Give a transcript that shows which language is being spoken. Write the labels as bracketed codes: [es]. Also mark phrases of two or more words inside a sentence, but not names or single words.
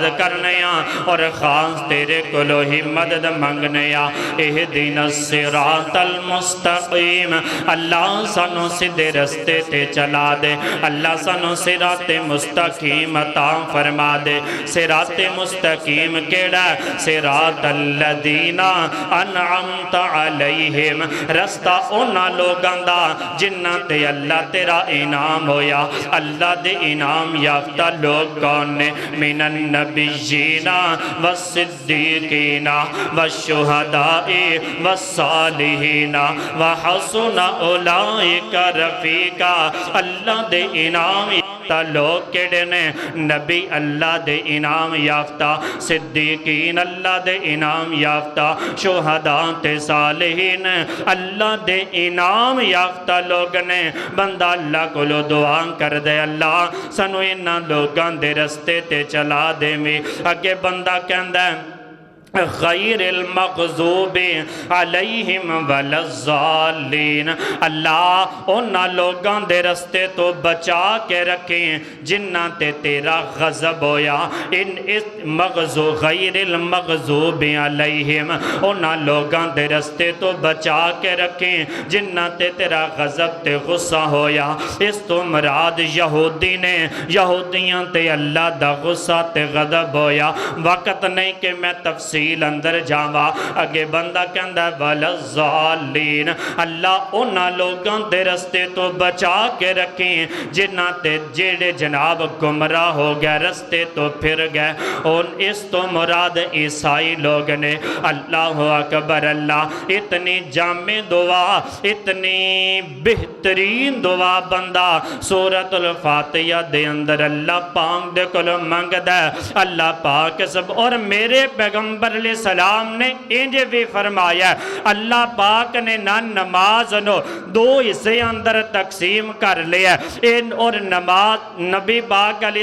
[pa] کرنے اور خاص تیرے کلو ہی مدد منگنے [ar] اہدنا الصراط المستقیم [pa] اللہ سانو سدھے رستے تے چلا دے اللہ سانو [ar] صراط مستقیم [pa] عطا فرما دے [ar] صراط مستقیم [pa] کیڑا [ar] صراط الذین انعمت علیہم [pa] رستہ اونا لوگاں دا جنہ تے اللہ تیرا انعام ہویا اللہ دے انعام یافتہ لوگ کون نے [ar] من النبیین والصدیقین والشہداء والصالحین وحسن اولئک رفیقا [pa] اللہ دے انعام یافتہ لوگ کیڑے نے نبی اللہ دے انعام یافتہ صدیقین اللہ دے انعام یافتہ شہداء تے صالحین اللہ دے انعام یافتہ لوگ نے بندہ اللہ کو لو دعا کر دے اللہ سنو انہاں لوگاں دے رستے تے چلا دے میں اگے بندہ کہندہ ہے [ar] غیر المغضوب علیہم ولا الضالین [pa] اللہ انہاں لوگاں دے رستے تو بچا کے رکھیں جنہ تے تیرا غضب ہویا ان اس [ar] غیر المغضوب علیہم [pa] انہاں لوگاں دے رستے تو بچا کے رکھیں جنہ تے تیرا غضب تے غصہ ہویا اس تو مراد یہودی نے یہودیاں تے اللہ دا غصہ تے غضب ہویا وقت نہیں کہ میں تفسیر اندر جاوا اگے بندہ کہندہ ہے وَلَلظَّالِّينَ اللہ انہاں لوگاں دے رستے تو بچا کے رکھیں جنہ تے جیڑے جناب گمراہ ہو گئے رستے تو پھر گئے اور اس تو مراد عیسائی لوگ نے [ar] اللہ اکبر [pa] اللہ اتنی جامع دعا اتنی بہترین دعا بندہ سورۃ الفاتحہ دے اندر اللہ پاک دے کلو منگ دے اللہ پاک سب اور میرے پیغمبر [ar] علیہ السلام [pa] نے انجے بھی فرمایا اللہ پاک نے نہ نماز نو دو حصے اندر تقسیم کر لیا اور نماز نبی پاک علیہ